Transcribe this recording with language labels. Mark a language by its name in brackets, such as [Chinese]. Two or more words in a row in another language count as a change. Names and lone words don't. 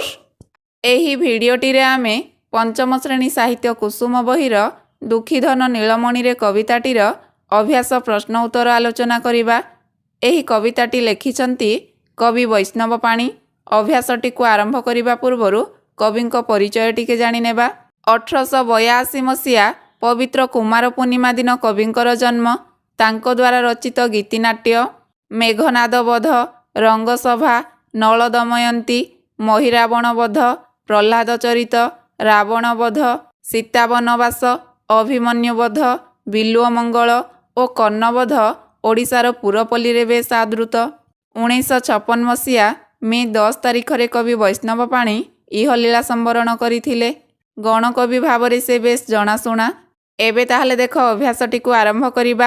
[Odia] ଏହି ଭିଡିଓଟି ରେ ଆମେ ପଞ୍ଚମ ଶ୍ରେଣୀ ସାହିତ୍ୟ କୁସୁମ ବହିର ଦୁଖୀଧନ ନୀଳମଣି ରେ କବିତାଟିର ଅଭ୍ୟାସ ପ୍ରଶ୍ନ ଉତ୍ତର ଆଲୋଚନା କରିବା। ଏହି କବିତାଟି ଲେଖିଛନ୍ତି କବି ବୈଷ୍ଣବ ପାଣି। ଅଭ୍ୟାସଟି କୁ ଆରମ୍ଭ କରିବା ପୂର୍ବରୁ କବିଙ୍କ ପରିଚୟ ଟିକେ ଜାଣି ନେବା। 1882 ମସିହା ପବିତ୍ର କୁମାର ପୂର୍ଣ୍ଣିମା ଦିନ କବିଙ୍କର ଜନ୍ମ। ତାଙ୍କ ଦ୍ୱାରା ରଚିତ ଗୀତିନାଟ୍ୟ ମେଘନାଦ ବଧ, ରଙ୍ଗସଭା, ନଳ ଦମୟନ୍ତୀ, ମହୀରାବଣ ବଧ, ପ୍ରହ୍ଲାଦ ଚରିତ, ରାବଣ ବଧ, ସୀତା ବନବାସ, ଅଭିମନ୍ୟୁ ବଧ, ବିଲ୍ୱ ମଙ୍ଗଳ और କର୍ଣ୍ଣବଧ ଓଡ଼ିଶାର ପୁରପଲ୍ଲୀ ରେ ବେଶ ଆଦୃତ। 1956 ମସିହା ମେ 10 ତାରିଖ ରେ କବି ବୈଷ୍ଣବ ପାଣି ଇହଲୀଳା ସମ୍ବରଣ କରିଥିଲେ। ଗଣକବି ଭାବରେ ସେ ବେଶ ଜଣାଶୁଣା। ଏବେ ତାହଲେ ଦେଖ ଅଭ୍ୟାସଟି କୁ ଆରମ୍ଭ କରିବା।